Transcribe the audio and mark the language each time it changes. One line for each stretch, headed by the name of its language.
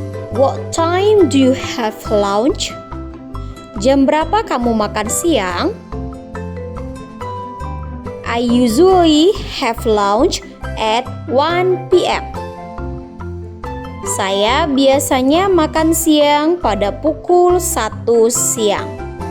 English: What time do you have lunch?
Indonesian: Jam berapa kamu makan siang?
English: I usually have lunch at 1 p.m.
Indonesian: Saya biasanya makan siang pada pukul 1 siang.